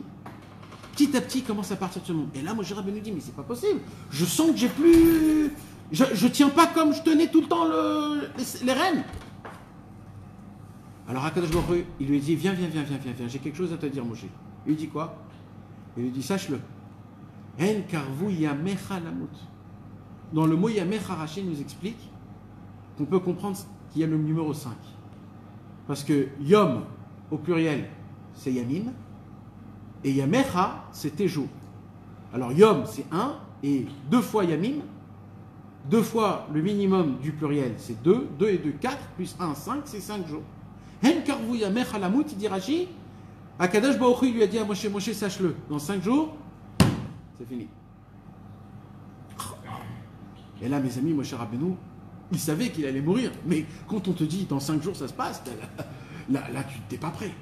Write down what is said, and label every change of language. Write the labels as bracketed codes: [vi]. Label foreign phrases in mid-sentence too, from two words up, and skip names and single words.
[fr] Petit à petit, ils commencent à partir de ce monde. Et là, Moshe Rabbeinu dit, mais c'est pas possible. Je sens que j'ai plus... Je tiens pas comme je tenais tout le temps les rênes. Alors [he] הקדוש ברוך הוא, [fr] il lui dit, viens, j'ai quelque chose à te dire, Moshe. Il lui dit quoi? Il lui dit, sache-le. [he] הן קרבו ימיך למות. [fr] Dans le mot yamecha, Rashi nous explique qu'on peut comprendre qu'il y a le numéro 5. Parce que yom, au pluriel, c'est yamim, et yamecha, c'est tes jours. Alors yom, c'est 1, et 2 fois yamim, 2 fois le minimum du pluriel, c'est 2, 2 et 2, 4, plus 1, 5, c'est 5 jours. [he] הן קרבו ימיך למות, [fr] il dit Rashi, [he] הקדוש ברוך הוא [fr] lui a dit à Moshe, Moshe, sache-le, dans 5 jours, c'est fini. Et là, mes amis, Moshe Rabbeinu, il savait qu'il allait mourir. Mais quand on te dit, dans 5 jours, ça se passe, là tu n'es pas prêt.